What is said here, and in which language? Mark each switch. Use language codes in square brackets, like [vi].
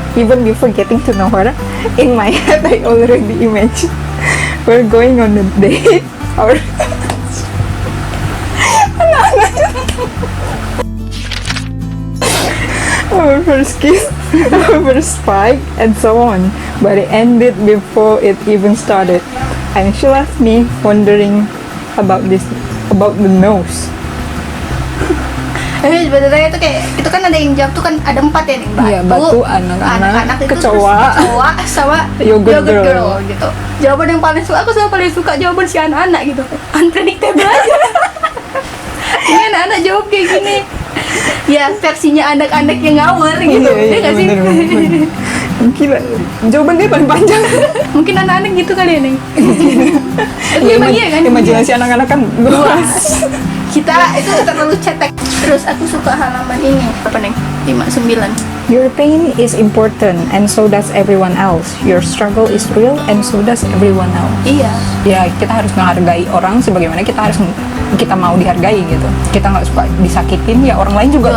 [en] Even before getting to know her, in my head I already imagined we're going on a date or our first kiss, our first fight, and so on. But it ended before it even started. And she left me wondering about the nose. [id] Sebenarnya itu kayak itu kan ada yang jawab tuh kan ada 4 ya nih, batu, Iya, batu, anak-anak, itu kecoa, terus kecoa sama yogurt girl. gitu. Jawaban yang paling suka, aku sama paling suka jawaban si anak-anak gitu. Unpredictable aja. Ini anak-anak jawab kayak gini. Ya versinya anak-anak yang ngawur gitu. Iya, nggak sih? bener. Gila, jawaban dia paling panjang. Mungkin anak-anak gitu kali ya, Neng. Tapi Ya, emang iya kan? imajinasi anak-anak kan luas. Kita itu terlalu cetek. Terus aku suka halaman ini. Apa, Neng? 59. [en] Your pain is important and so does everyone else. Your struggle is real and so does everyone else. [id] Iya. Ya, kita harus menghargai orang sebagaimana kita mau dihargai gitu. Kita nggak suka disakitin, ya orang lain juga